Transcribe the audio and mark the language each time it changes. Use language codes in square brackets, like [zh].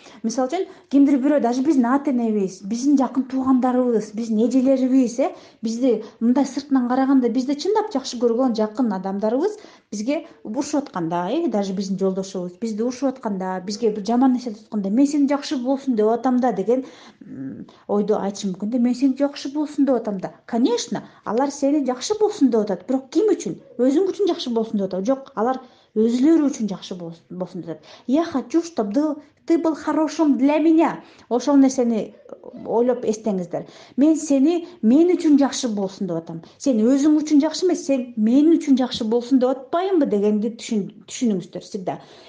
[ky] Мисалы үчүн кимдир бирөө, даже биздин ата энебиз, биздин жакын туугандарыбыз, биздин эжелерибиз, бизди мындай сыртынан караганда бизди чындап жакшы көргөн жакын адамдарыбыз бизге урушуп атканда, даже биздин жолдошубуз бизди урушуп атканда, бизге бир жаман нерсе айтып атканда, мен сени жакшы болсун деп атам да деген ойду айтышы мүмкүн да. Мен сени жакшы болсун деп атам да. Конечно, алар сени жакшы болсун деп атат, бирок ким үчүн? Өзүң үчүн жакшы болсун деп атат. Жок, алар өзүлөрү үчүн жакшы болсун деп атат. [ru] Я хочу, чтобы ты был хорошим для меня. [ky] Ошол нерсени ойлоп эстеңиздер. Мен сени мен үчүн жакшы болсун деп атам. Сен өзүң үчүн жакшы эмес, сен мен үчүн жакшы болсун деп атпаймынбы дегенди түшүнүңүздөр всегда.